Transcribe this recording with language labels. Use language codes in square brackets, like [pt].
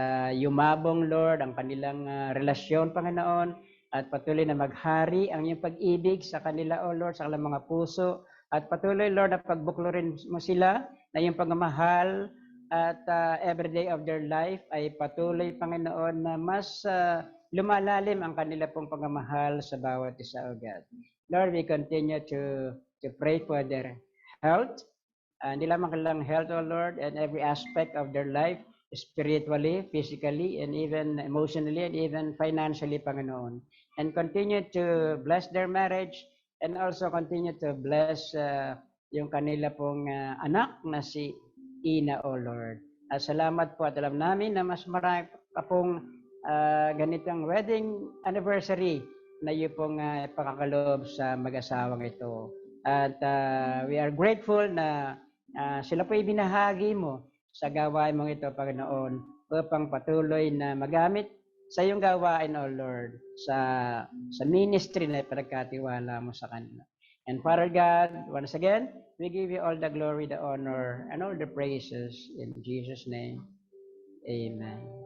[tl] yumabong, Lord, ang kanilang relasyon, Panginoon, at patuloy na maghari ang iyong pag-ibig sa kanila, O Lord, sa kanilang mga puso, at patuloy, Lord, na pagbuklorin mo sila na iyong pagmamahal at [en] every day of their life [tl] ay patuloy, Panginoon, na mas lumalalim ang kanila pong pagmamahal sa bawat isa, O God. [en] Lord, we continue to pray for their health, [tl] hindi lamang kanilang [en] health, O Lord, and every aspect of their life, spiritually, physically, and even emotionally, and even financially, Panginoon. And continue to bless their marriage, and also continue to bless [tl] yung kanila pong anak na si Ina, [en] O Lord. [tl] At salamat po at alam namin na mas marami pa pong ganitong wedding anniversary na iyo pong pakakaloob sa mag-asawang ito. At [en] we are grateful [tl] na sila po ibinahagi mo sa gawain mong ito, Panginoon, upang patuloy na magamit sa iyong gawain, O Lord, sa ministry na pinagkatiwala mo sa kanila. [en] And Father God, once again, we give you all the glory, the honor, and all the praises in Jesus' name. Amen.